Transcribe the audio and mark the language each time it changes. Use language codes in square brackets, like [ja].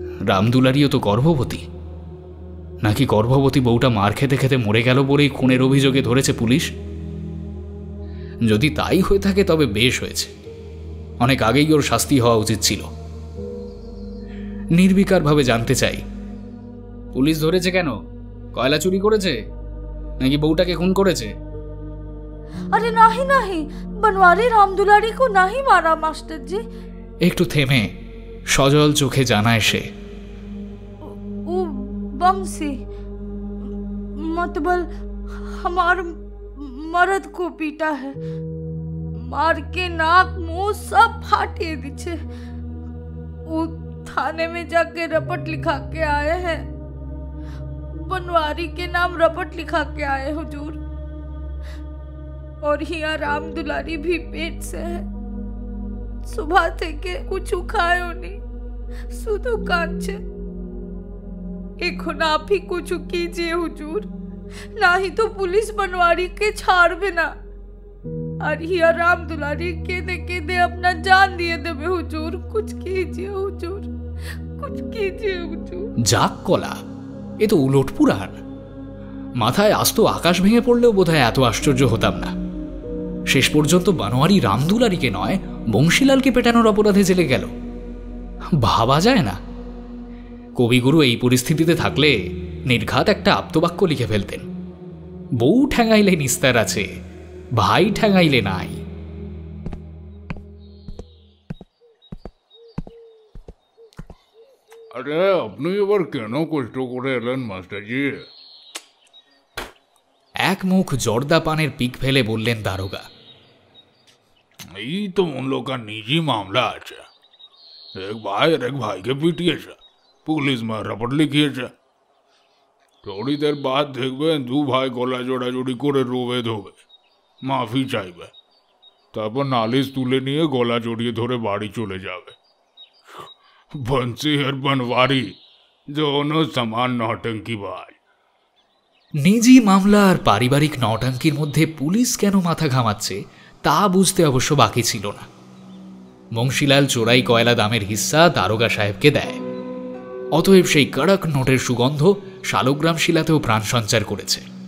[bn] রামদুলারিও তো গর্ভবতী। নাকি গর্ভবতী বউটা মার খেতে খেতে মরে গেল বলেই খুনের অভিযোগে ধরেছে পুলিশ? যদি তাই হয়ে থাকে তবে বেশ হয়েছে, অনেক আগেই ওর শাস্তি হওয়া উচিত ছিল। নির্বিকারভাবে জানতে চাই, পুলিশ ধরেছে কেন? কয়লা চুরি করেছে নাকি বউটাকে খুন করেছে? [hi] अरे नहीं नहीं, बनवारी रामदुलारी को नहीं मारा मास्टर जी। [bn] একটু থেমে সজল চোখে জানায় সে, [hi] वो बंसी मतलब हमार मर्द को पीटा है, मार के नाक मुंह सब फाटे दीछे। वो थाने में जाके रपट लिखा के आए हैं, बनवारी के नाम रपट लिखा के आए हुजूर। और यहाँ रामदुलारी भी पेट से है, सुबह थे के कुछ खायो नहीं, सुधो कांचे। एक आप ही कुछ कीजिए हुजूर, ना ही तो पुलिस बनवारी के छाड़ बिना। और यहाँ रामदुलारी केदे अपना जान दिए देवे हुजूर, कुछ कीजिए हुजूर, कुछ कीजिए हुजूर। [bn] যাক কলা, এ তো উলট পুরাণ। মাথায় আস্ত আকাশ ভেঙে পড়লেও বোধহয় এত আশ্চর্য হতাম না। শেষ পর্যন্ত বনওয়ারি রামদুলারিকে নয় বংশীলালকে পেটানোর অপরাধে জেলে গেল। ভাবা যায় না। কবিগুরু এই পরিস্থিতিতে থাকলে নির্ঘাত একটা আপ্তবাক্য লিখে ফেলতেন, বউ ঠ্যাঙাইলে নিস্তার আছে, ভাই ঠ্যাঙাইলে নাই। আরে আপনি এবার কেন কষ্ট করে এলেন মাস্টারজি? এক মুখ জর্দা পানের পিক ফেলে বললেন দারোগা, এই তো [hi] उन लोग का निजी मामला [bn] আছে। [hi] एक भाई और एक भाई के [bn] পিটিয়েছে, পুলিশ [hi] में रपट [bn] লিখিয়েছে। [hi] थोड़ी देर बाद [bn] দেখবেন দু ভাই গলা জোড়াজোড়ি করে রোবে ধোবে, মাফি চাইবে, তারপর নালিশ তুলে নিয়ে গলা জড়িয়ে ধরে বাড়ি চলে যাবে। [hi] बंसी और बनवारी दोनों समान नौटंकीबाज। [bn] নিজি মামলা আর পারিবারিক নটাঙ্কির মধ্যে পুলিশ কেন মাথা ঘামাচ্ছে তা বুঝতে অবশ্য বাকি ছিল না। বংশীলাল চোরাই কয়লা দামের হিস্সা দারোগা সাহেবকে দেয়, অতএব সেই কড়ক নোটের সুগন্ধ শালগ্রাম শিলাতেও প্রাণ সঞ্চার করেছে।